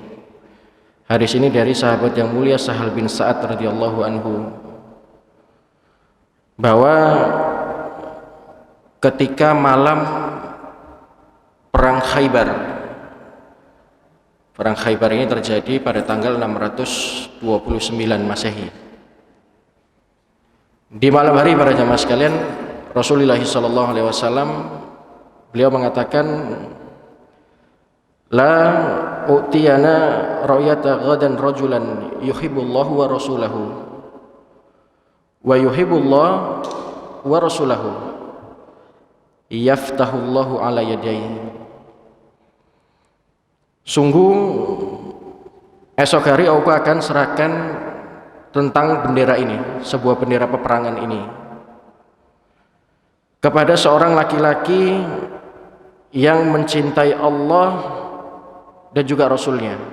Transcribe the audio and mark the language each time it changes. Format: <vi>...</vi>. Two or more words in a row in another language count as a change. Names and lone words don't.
<id>Hadis ini dari sahabat yang mulia Sahal bin Sa'ad</id> <ar>رضي الله عنه,</ar> <id>bahwa ketika malam perang Khaybar ini terjadi pada tanggal 629 Masehi. Di malam hari para jamaah sekalian, Rasulullah</id> <ar>صلى الله عليه وسلم</ar> <id>beliau mengatakan,</id> <ar>لأعطين الراية غدا رجلا يحب الله ورسوله ويحب الله ورسوله يفتح الله على يديه.</ar> <id>Sungguh esok hari aku akan serahkan tentang bendera ini, sebuah bendera peperangan ini, kepada seorang laki-laki yang mencintai Allah dan juga Rasulnya.</id>